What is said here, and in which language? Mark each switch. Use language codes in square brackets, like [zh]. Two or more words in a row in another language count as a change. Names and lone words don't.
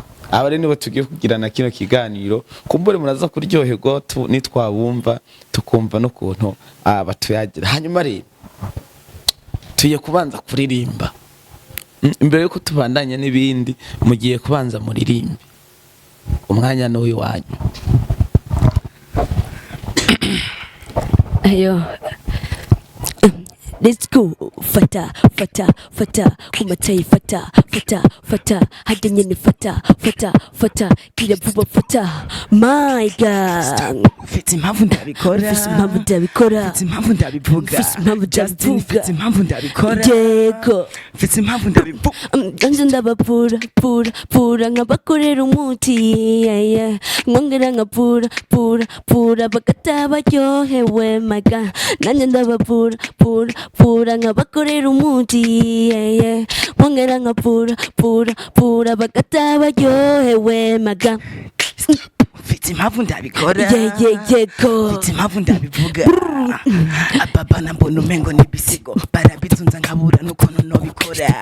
[rn] Aba rero nibo tugiye kugirana kino kiganiro, kumbure muraza kuryoherwa nitwabumva tukumva no kuntu batuyagira. Hanyuma rero tugiye kubanza kuririmba, imbere yuko tubandanya n'ibindi mugiye kubanza muririmbe. Umwanya n'uyu wanyu. Ayo, [en] let's go. [rn] Fata kumatayi fata hajya nyene fata kira vuba fata. [en] My God, [rn] Fite impamvu ndabikora. Fite impamvu ndabivuga. Justin, fite impamvu ndabikora. Yego. Fite impamvu ndabivuga. Anje ndabapura nkabakorera umuti. Ngongera nkapura bagata baryohewe. [en] My God, [rn] nanje ndabapura nkabakorera umuti. Ngongera nkapura bagata baryohewe. [en] My God, [rn] Fite impamvu ndabikora. Yego. Fite impamvu ndabivuga. Ababa nambona umengo nibisigo, barabizunza nkabura nuko nobikora.